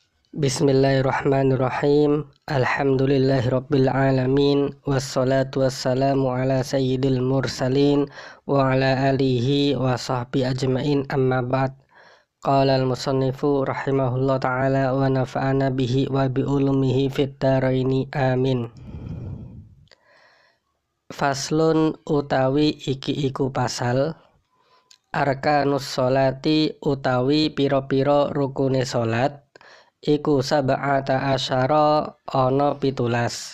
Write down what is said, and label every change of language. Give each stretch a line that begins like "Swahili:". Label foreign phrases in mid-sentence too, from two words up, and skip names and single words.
Arabic: بسم الله الرحمن الرحيم. الحمد لله رب العالمين والصلاة والسلام على سيد المرسلين وعلى آله وصحبه أجمعين، أما بعد. قال المصنف رحمه الله تعالى ونفعنا به وبعلومه في الدارين آمين.
Javanese: Faslun utawi iki iku pasal
Arabic: أركان الصلاة
Javanese: utawi piro-piro rukune salat iku
Arabic: سبعة عشر
Javanese: ana 17.